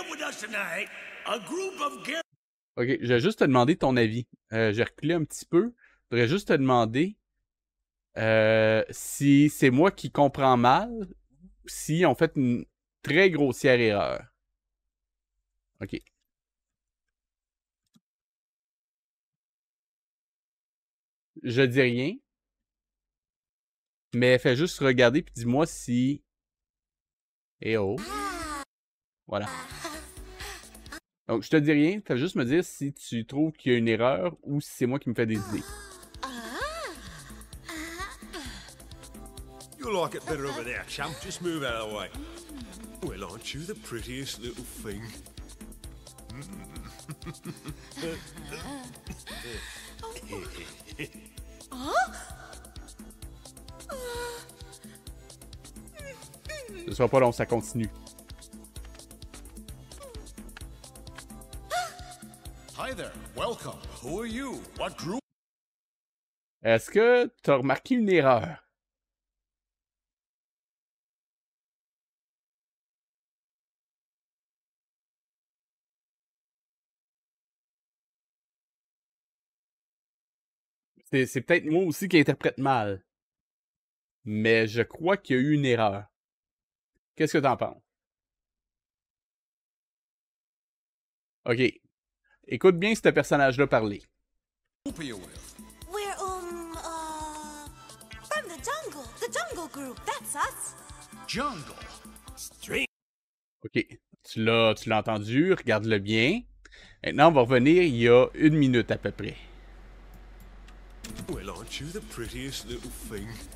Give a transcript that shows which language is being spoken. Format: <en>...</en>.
<en>us tonight, a group of guests.</en> <fr>Ok, je vais juste te demander ton avis. J'ai reculé un petit peu. Je voudrais juste te demander si c'est moi qui comprends mal, si on fait une très grossière erreur. Ok. Je dis rien. Mais fais juste regarder puis dis-moi si... Eh oh. Voilà. Donc, je te dis rien. Fais juste me dire si tu trouves qu'il y a une erreur ou si c'est moi qui me fais des idées.</fr> <en>You like it better over there, champ. Just move out of the way. Well, aren't you the prettiest little thing?</en> <fr>Ce sera pas long, ça continue.</fr> <en>Hi there, welcome. Who are you? What group?</en> <fr>Est-ce que tu as remarqué une erreur? C'est peut-être moi aussi qui interprète mal. Mais je crois qu'il y a eu une erreur. Qu'est-ce que t'en penses? Ok. Écoute bien ce personnage-là parler.</fr> <en>We're, from the jungle group, that's us. Jungle. Street. Ok.</en> <fr>Tu l'as entendu, regarde-le bien. Maintenant, on va revenir il y a 1 minute à peu près.</fr> <en>Well, aren't you the prettiest little thing?</en>